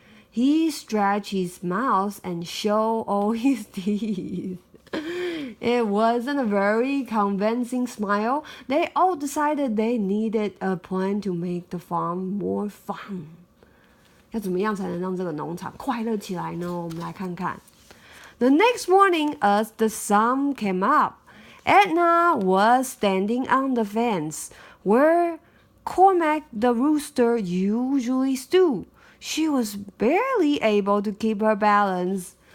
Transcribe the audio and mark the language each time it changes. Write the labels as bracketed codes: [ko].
[en] He stretched his mouth and showed all his teeth. It wasn't a very convincing smile. They all decided they needed a plan to make the farm more fun. [zh] 要怎么样才能让这个农场快乐起来呢？我们来看看。 [en] The next morning, as the sun came up,Edna was standing on the fence where Cormac the rooster usually stood. She was barely able to keep her balance.